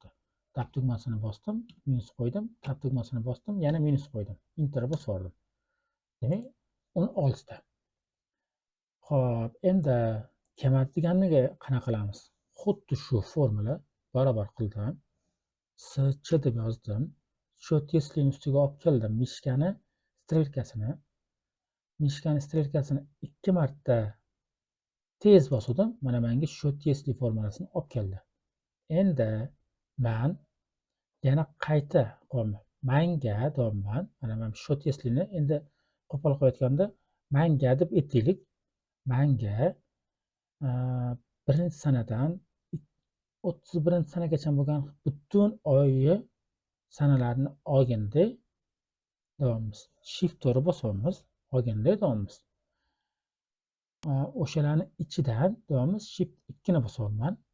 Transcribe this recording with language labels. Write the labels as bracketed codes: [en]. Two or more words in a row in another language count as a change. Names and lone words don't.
[uz] Tab tugmasini bosdim, minus qo'ydim, tab tugmasini bosdim, yana minus qo'ydim. Enter bosib yubordim. Demak, 16 ta. Xo'p, endi kemat deganiga qanaqa qilamiz? Xuddi shu formula barobar qildim. SC deb yozdim. [ru] Счет если [uz] ustiga olib keldim. Mishkani strelkasini 2 marta tez bosdim. Mana menga [ru] счет если [uz] formulasini olib keldi. Endi men yana qayta qo'yaman. Manga deyapman. Mana men [ru] счет если [uz] ni endi qo'pol qo'yayotganda manga deb aytaylik. Manga birinchi sanadan 31 sanagacha bo'lgan butun oyi sanalarni olganda deyapmiz. Shift to'g'ri bosamiz, olganda deyapmiz. O'shalarni ichidan deyapmiz, shift 2 ni bosyapman.